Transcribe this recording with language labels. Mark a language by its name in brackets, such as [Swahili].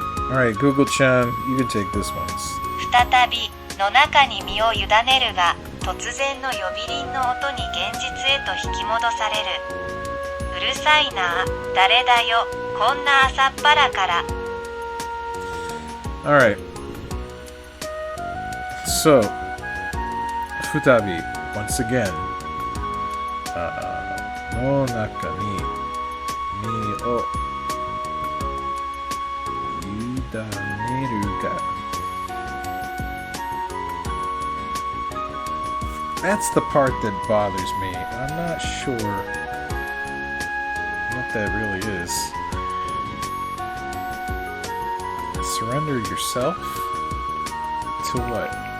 [English] Alright, Google-chan, you can take this one. [Japanese] 再びの中に身を委ねるが、突然の呼び鈴の音に現実へと引き戻される。うるさいな、誰だよ、こんな朝っぱらから。 [English] Alright. [Japanese] So, 再び [English] once again, [Japanese] の中に身を委ねるが。 [English] That's the part that bothers me. I'm not sure what that really is. Surrender yourself? To what?